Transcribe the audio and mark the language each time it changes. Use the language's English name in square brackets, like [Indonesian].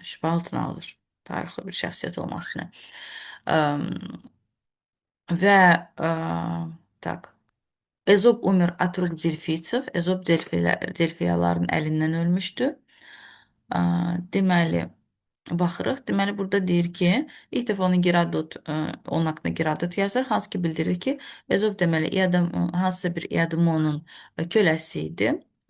[Azerbaijani] Şübhə altına alır tarixi bir şəxsiyyət olmasını. Və [Russian] tak. Ezop umir от рук дельфийцев. [Azerbaijani] Ezop delfiyaların əlindən ölmüşdü. Deməli, baxırıq. Deməli, burada deyir ki, ilk dəfə onun haqqında Gerodot yazır, hansı ki bildirir ki, Ezop deməli, hansısa bir Iadamonun köləsi idi.